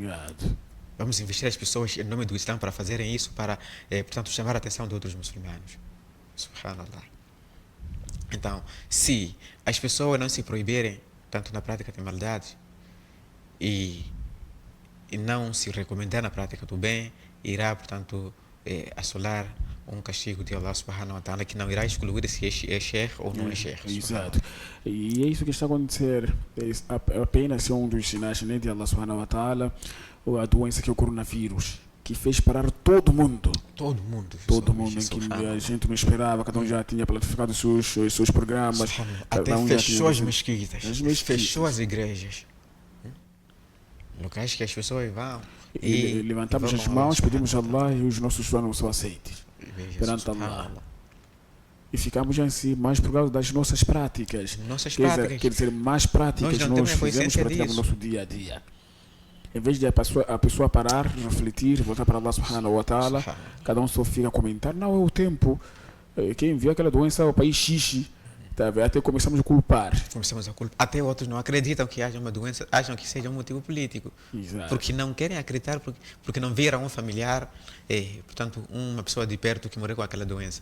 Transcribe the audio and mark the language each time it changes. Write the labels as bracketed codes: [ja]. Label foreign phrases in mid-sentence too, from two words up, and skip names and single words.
[pt] Vamos investir as pessoas em nome do Islã para fazerem isso, para, portanto, chamar a atenção de outros muçulmanos. Subhanallah. Então, se as pessoas não se proibirem, tanto na prática de maldade, e não se recomendar na prática do bem, irá, portanto, assolar um castigo de [ar] الله سبحانه وتعالى [pt] que não irá excluir se é sheikh ou não é sheikh. Exato. E é isso que está a acontecer. Apenas um dos sinais, né, de [ar] الله سبحانه وتعالى, [pt] a doença que é o coronavírus, que fez parar todo mundo. Todo mundo. Todo mundo, em que a gente não esperava, cada um já tinha planificado os seus programas. Até um fechou as mesquitas, mesquitas, fechou as igrejas. Locais que as pessoas vão. E levantamos as mãos, pedimos a Allah e os nossos planos são aceitos perante Allah. E ficamos assim, mais por causa das nossas práticas. Quer dizer, mais práticas nós fizemos, praticamos no nosso dia a dia. Em vez de a pessoa parar, refletir, voltar para [ar] الله سبحانه وتعالى, [pt] cada um só fica a comentar, não é o tempo. Quem enviou aquela doença ao país xixi, tá? Até começamos a culpar. Até outros não acreditam que haja uma doença, acham que seja um motivo político. Exato. Porque não querem acreditar, porque não viram um familiar, portanto, uma pessoa de perto que morreu com aquela doença.